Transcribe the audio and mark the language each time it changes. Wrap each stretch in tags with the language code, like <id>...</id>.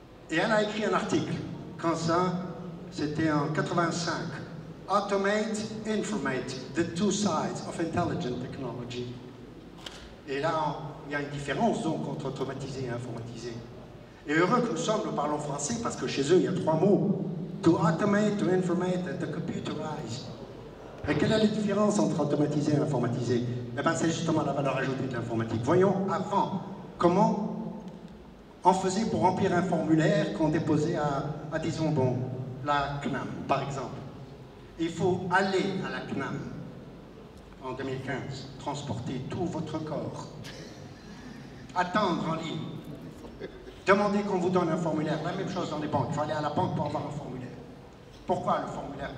<fr>Et elle a écrit un article, quand ça, c'était en 85.</fr> <en>Automate, informate, the two sides of intelligent technology.</en> <fr>Et là, il y a une différence donc entre automatiser et informatiser. Et heureux que nous sommes, nous parlons français parce que chez eux, il y a 3 mots.</fr> <en>To automate, to informate, and to computerize.</en> <fr>Et quelle est la différence entre automatiser et informatiser? Eh bien, c'est justement la valeur ajoutée de l'informatique. Voyons avant comment on faisait pour remplir un formulaire qu'on déposait à disons, bon, la CNAM, par exemple. Il faut aller à la CNAM en 2015, transporter tout votre corps, attendre en ligne, demander qu'on vous donne un formulaire, la même chose dans les banques, il faut aller à la banque pour avoir un formulaire. Pourquoi le formulaire?</fr>